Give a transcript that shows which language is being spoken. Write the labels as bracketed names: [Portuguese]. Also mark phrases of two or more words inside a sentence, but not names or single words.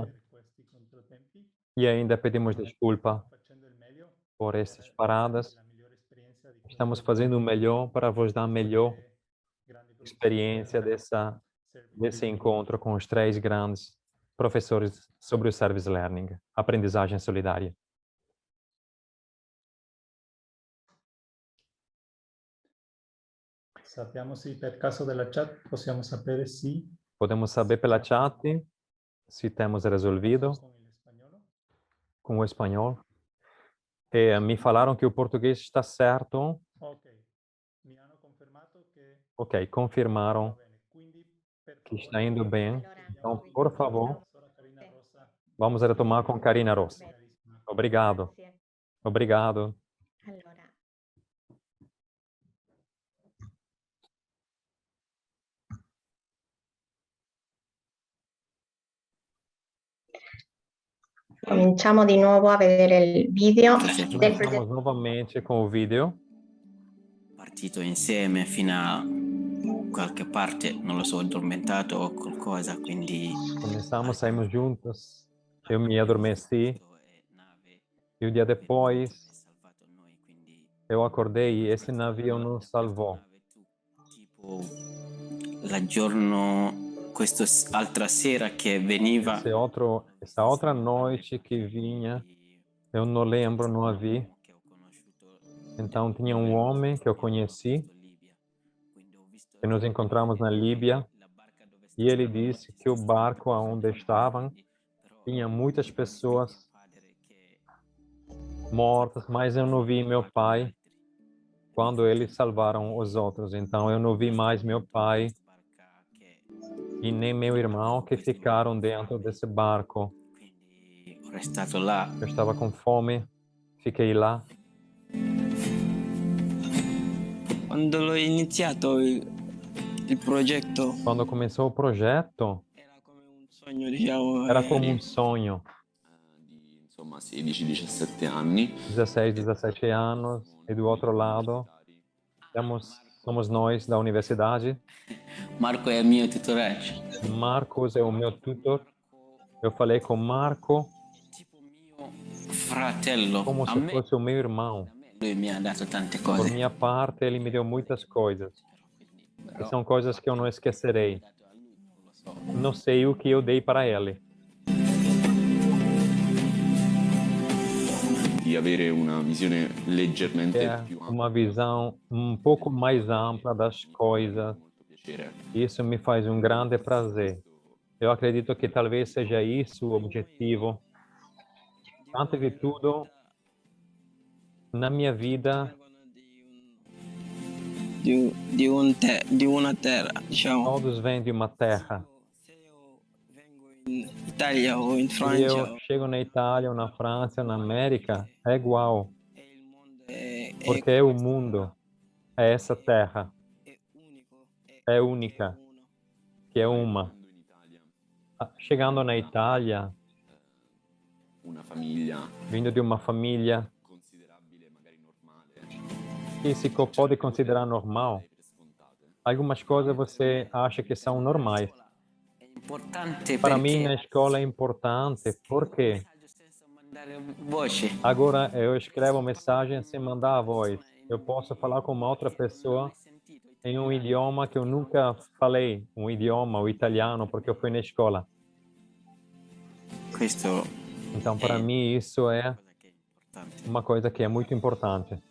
[Portuguese] E ainda pedimos desculpa por essas paradas. Estamos fazendo o melhor para vos dar a melhor experiência desse encontro com os 3 grandes professores sobre o [English] Service Learning, [Portuguese] aprendizagem solidária. [Italian] Sappiamo se per caso della chat possiamo sapere se... [Portuguese] Podemos saber pela chat se temos resolvido com o espanhol. Me falaram que o português está certo. Ok, confirmaram que está indo bem. Então, por favor, vamos retomar com Carina Rossi. Obrigado. Obrigado. [Italian] Cominciamo di nuovo a vedere il video. [Portuguese] Cominciamo novamente com o vídeo. [Italian] Partito insieme fino a qualche parte, non lo so, addormentato o qualcosa, quindi... [Portuguese] Começamos, saímos juntos. Eu me adormeci. E o dia depois, eu acordei e esse navio nos salvou. Tipo, [Italian] il giorno... Questa altra sera che veniva... [Portuguese] Essa outra noite que vinha, eu não lembro, não a vi. Então, tinha um homem que eu conheci, que nos encontramos na Líbia, e ele disse que o barco onde estavam tinha muitas pessoas mortas, mas eu não vi meu pai quando eles salvaram os outros. Então, eu não vi mais meu pai e nem meu irmão que ficaram dentro desse barco. [Italian] restato là. [Portuguese] Eu estava com fome, fiquei lá. [Italian] Quando l'ho iniziato il progetto, [Portuguese] Quando começou o projeto, [Italian] sogno, diciamo, [Portuguese] era como um sonho. [Italian] Insomma, 16-17 anni. [Portuguese] 16, 17 anos. E do outro lado, somos nós da universidade. [Italian] Marco è il mio tutoraggio. [Portuguese] Marcos é o meu tutor. Eu falei com Marco [Italian] Fratello, [Portuguese] como a se me fosse o meu irmão. [Italian] lui mi ha dato tante [Portuguese] Por [Italian] cose. [Portuguese] minha parte, ele me deu muitas coisas. E são coisas que eu não esquecerei. Não sei o que eu dei para ele. [Italian] Di avere una visione leggermente [Portuguese] É [Italian] più ampia. [Portuguese] uma visão um pouco mais ampla das coisas. Isso me faz um grande prazer. Eu acredito que talvez seja isso o objetivo. Antes de tudo, na minha vida, [Italian] di una terra, diciamo, [Portuguese] todos vêm de uma terra. [Italian] in Italia o in [Portuguese] Se [Italian] Francia. [Portuguese] eu chego na Itália, ou na França, ou na América, é igual. Porque é o mundo, é essa terra. É única, que é uma. Chegando na Itália, [Italian] Una famiglia [Portuguese] vindo de uma família que se pode considerar normal, algumas coisas você acha que são normais. [Italian] Importante [Portuguese] Para mim, [Italian] perché [Portuguese] na escola é importante, porque [Italian] mandare voce. [Portuguese] agora eu escrevo mensagem sem mandar a voz. Eu posso falar com uma outra pessoa em um idioma que eu nunca falei, um idioma, o italiano, porque eu fui na escola. [Italian] Questo [Portuguese] Então, para mim, isso é uma coisa que é muito importante.